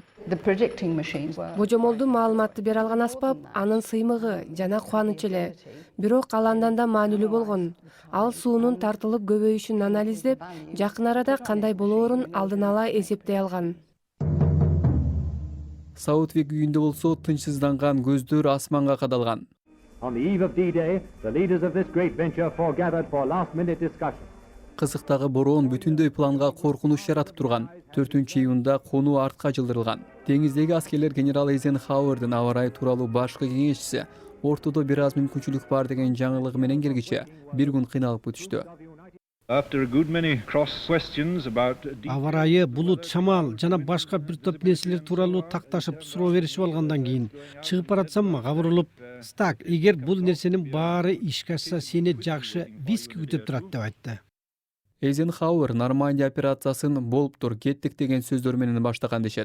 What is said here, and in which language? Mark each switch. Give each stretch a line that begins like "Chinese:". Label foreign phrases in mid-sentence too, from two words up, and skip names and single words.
Kyrgyz: Божомолду маалыматты бере алган аспап анын сыймыгы жана кубанычы эле. Бирок ал андан да маанилүү болгон. Ал суунун тартылып көбөйүшүн анализдеп, жакын арада кандай болоорун алдын ала эсептей алган. Саутвик үйүндө болсо тынчсызданган көздөр асманга кадалган.
English: On the eve of D-Day, the leaders of this great venture foregathered for last-minute discussion.
Kyrgyz: Кызыктагы бороон бүтүндөй планга коркунуч жаратып турган. 4-июнда конуу артка жылдырылган. Деңиздеги аскерлер генерал Эйзенхауэрдин аба ырайы тууралуу башкы кеңешчиси ортодо бир аз мүмкүнчүлүк бар деген жаңылыгы менен киргиче бир күн кыйналып өтүштү.
English: After a good many cross questions about
Kyrgyz: аба ырайы, булут, шамал жана башка бир топ нерселер тууралуу такташып суроо беришип алгандан кийин чыгып баратсам мага бурулуп, «Стак, эгер бул нерсенин баары ишке ашса, сени жакшы виски күтүп турат» деп айтты. Эйзенхауэр Нормандия операциясын болуптур, кеттик деген сөздөр менен баштаган дешет.